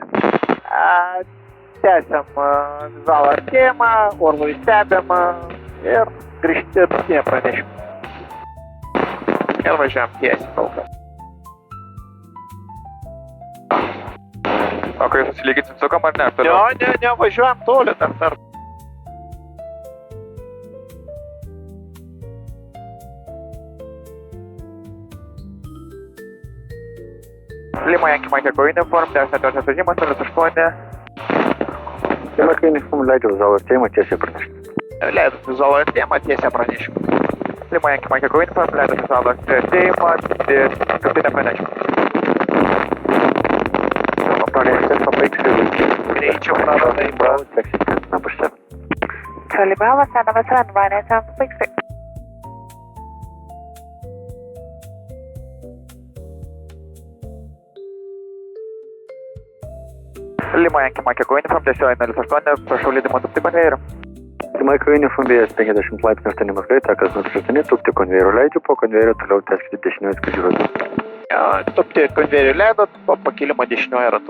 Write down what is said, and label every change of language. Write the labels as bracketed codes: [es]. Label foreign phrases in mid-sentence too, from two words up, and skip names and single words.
[lt] Tęsiam vizualų artėjimą, orlaivį stebim ir grįžtinę pranešim. Ir važiuojam tiesiai kol kas. O kai susilyginsim sukam ar ne? Ne, važiuojam toli dar. Lima Yankee Mike Echo Uniform, tęsiantis vežimas 08. Lima Echo Uniform leidžia vizualų artėjimą, tiesiai praneškite. Leidus vizualų artėjimą, tiesiai pranešim. Lima Yankee Mike Echo Uniform, leidus vizualų artėjimą, tiesiai pranešim. Greičiau praradai, bro. [en] Number 7. Charlie Bravo, stand number 7, runway 10 Papa X-ray. [lt] Lima Yankee Mike Echo Uniform, tiesioji 08, prašau leidimo tūpti konvejeriu. Lima Echo Uniform vėjas 50 laipsnių 8 mazgai, takas 08, tūpti konvejeriu leidžiu, po konvejeriu toliau tęskite dešiniuoju skrydžių ratu. Tūpti konvejeriu leidot, po pakilimo dešiniuoju ratu.